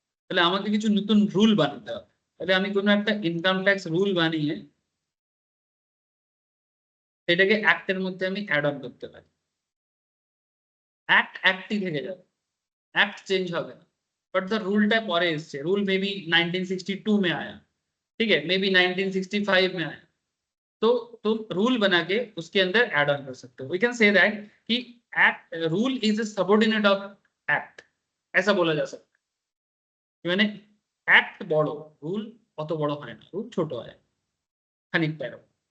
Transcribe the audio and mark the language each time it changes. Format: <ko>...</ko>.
<bn>তাহলে আমাকে কিছু নতুন রুল বানাতে হবে. তাহলে আমি কোনো একটা ইনকাম ট্যাক্স রুল বানিয়ে সেটাকে অ্যাক্টের মধ্যে আমি অ্যাড অন করতে পারি. অ্যাক্ট অ্যাক্টই থেকে যাবে, অ্যাক্ট চেঞ্জ হবে না. बट द रूलটা পরে এসছে.</bn> <hi>रूल मे बी 1962 में आया. ठीक है, मे बी 1965 में आया, तो तुम रूल बना के उसके अंदर ऐड ऑन कर सकते हो।</hi> <en>we can say that कि act rule is a subordinate of act,</en> <hi>ऐसा बोला जा सकता है। मैंने एक्ट बड़ो</hi> <bn>रूल অত বড় হয় না, রুল ছোট হয় খানিকটা এরকম।</bn>